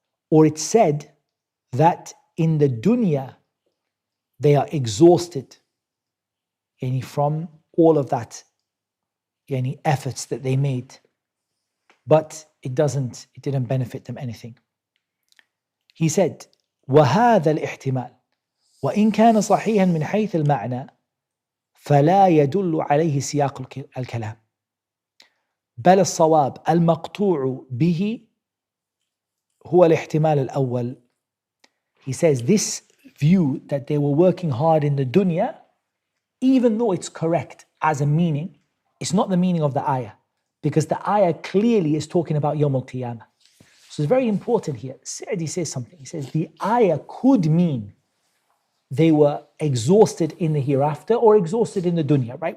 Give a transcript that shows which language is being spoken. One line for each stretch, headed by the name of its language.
English: Or it's said that in the dunya, they are exhausted from all of that efforts that they made. But it didn't benefit them anything. He said,
Arabic: وَهَذَا الْإِحْتِمَالِ وإن كان صحيحا من حيث المعنى فلا يدل عليه سياق الكلام بل الصواب المقطوع به هو الاحتمال الأول.
English: He says this view that they were working hard in the dunya, even though it's correct as a meaning, it's not the meaning of the ayah, because the ayah clearly is talking about Yawm al-Qiyamah. So it's very important here. Sa'di says something. He says the ayah could mean they were exhausted in the hereafter or exhausted in the dunya, right?